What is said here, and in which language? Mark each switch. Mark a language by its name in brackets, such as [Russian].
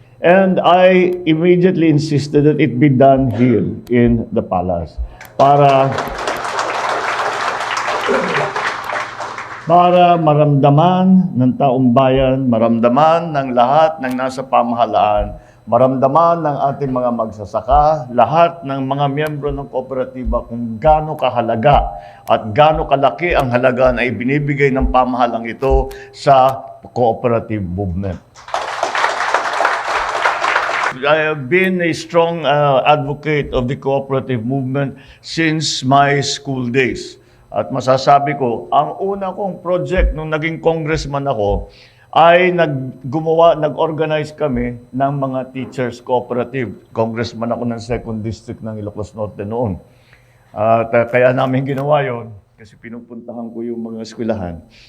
[English] And I immediately insisted that it be done here in the palace [Filipino] para maramdaman ng taong bayan, maramdaman ng lahat ng nasa pamahalaan, maramdaman ng ating mga magsasaka, lahat ng mga miyembro ng kooperatiba kung gaano kahalaga at gaano kalaki ang halaga na ibinibigay ng pamahalang ito sa cooperative movement. [English] I have been a strong advocate of the cooperative movement since my school days. [Filipino] At masasabi ko, ang una kong project nung naging congressman ako ay nag-organize kami ng mga teachers cooperative. Congressman ako ng 2nd District ng Ilocos Norte noon. At kaya namin ginawa yon kasi pinupuntahan ko yung mga eskwelahan.